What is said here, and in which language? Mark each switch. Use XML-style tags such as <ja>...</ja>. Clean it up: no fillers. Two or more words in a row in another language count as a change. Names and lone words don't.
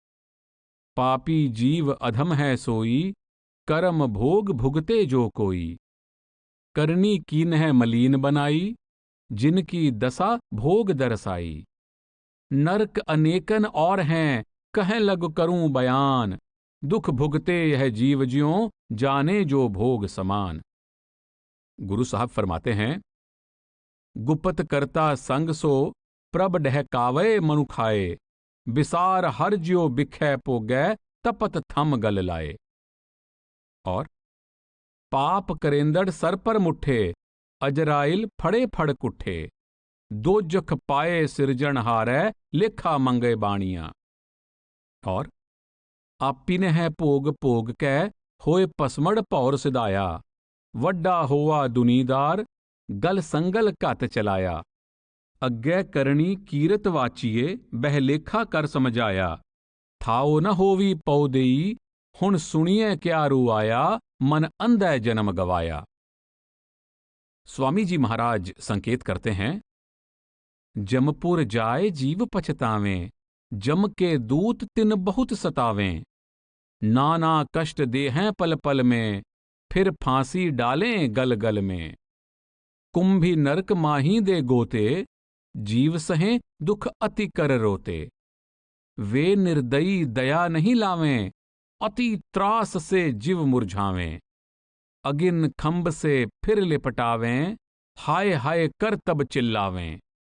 <hi>पापी जीव अधम है सोई, कर्म भोग भुगते जो कोई, करनी कीन्ह मलीन बनाई, जिनकी दशा भोग दरसाई, नरक अनेकन और हैं, कहें लग करूं बयान, दुख भुगते यह जीव ज्यों, जाने जो भोग समान। गुरु साहब फरमाते हैं,</hi> <pa>ਗੁਪਤ ਕਰਤਾ ਸੰਗ ਸੋ, ਪ੍ਰਭ ਡਹਕਾਵੇ ਮਨੁਖਾਏ, ਬਿਸਾਰ ਹਰ ਜ੍ਯੋ ਬਿਖੈ ਪੋਗੈ, ਤਪਤ ਥਮ ਗਲ ਲਾਏ। और ਪਾਪ ਕਰੇਂਦੜ ਸਰ ਪਰ ਮੁਠੇ, ਅਜਰਾਇਲ ਫੜੇ ਫੜ ਕੁਠੇ, ਦੋਜਖ ਪਾਏ ਸਿਰਜਨ ਹਾਰੈ, ਲੇਖਾ ਮੰਗੇ ਬਾਣੀਆਂ। और ਆਪਿਨ ਹੈ ਭੋਗ ਭੋਗ ਕੈ, ਹੋਏ ਪਸਮੜ ਭੌਰ ਸਿਧਾਯਾ, ਵੱਡਾ ਹੋਆ ਦੁਨੀਦਾਰ, ਗਲ ਸੰਗਲ ਘਤ ਚਲਾਯਾ, ਅੱਗੈ ਕਰਨੀ ਕੀਰਤ ਵਾਚਿਏ, ਬਹ ਲੇਖਾ ਕਰ ਸਮਝਾਯਾ, ਥਾਓ ਨ ਹੋਵੀ ਪੌ ਦੇਈ, ਹੁਣ ਸੁਨਿਏ ਕ੍ਯਾ ਰੂ ਆਯਾ, ਮਨ ਅੰਧੈ ਜਨਮ ਗਵਾਯਾ।</pa> <hi>स्वामी जी महाराज संकेत करते हैं, जमपुर जाए जीव पछतावें, जम के दूत तिन बहुत सतावें, नाना कष्ट देहें पल पल में, फिर फांसी डालें गल गल में, कुंभी नरक माही दे गोते, जीव सहें दुख अति कर रोते, वे निर्दयी दया नहीं लावें, अति त्रास से जीव मुरझावें, अगिन खंभ से फिर लिपटावें, हाय हाय कर तब चिल्लावें,</hi>